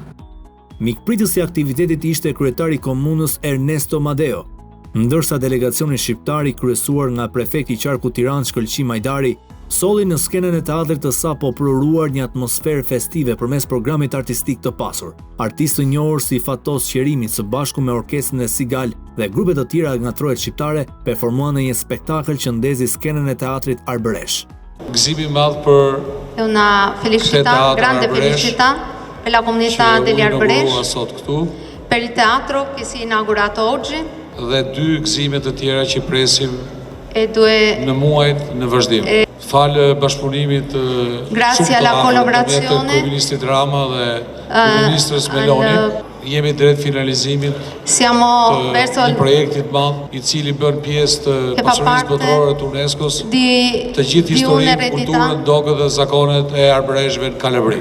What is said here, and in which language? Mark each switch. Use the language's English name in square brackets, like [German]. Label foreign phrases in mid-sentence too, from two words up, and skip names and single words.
[Albanian] Mikpritësi i aktivitetit ishte kryetari i komunës Ernesto Madeo, ndërsa delegacioni shqiptar i kryesuar nga prefekti i qarkut Tiranë Shkëlqi Majdari solli në skenën e teatrit të sapo pruruar një atmosferë festive përmes programit artistik të pasur. Artistë të njohur si Fatos Qerimi së bashku me orkestrën e Sigal dhe grupe të tjera nga trojet shqiptare performuan në një spektakël që ndezi skenën e teatrit arbëresh. Gëzim i madh për [Italian] una felicità, grande felicità per la comunità degli Arbëresh, per il teatro che si è inaugurato oggi. [Albanian] Dhe dy gëzime të tjera që presim në muajt në vazhdim. Falë bashkëpunimit të kryeministit Rama dhe kryeministrës Meloni, jemi drejt finalizimit të një projektit madh i cili bën pjesë të pasurisë botërore të UNESCO-s, të gjithë historinë, kulturën, dogët dhe zakonet e arbëreshëve në Kalabri.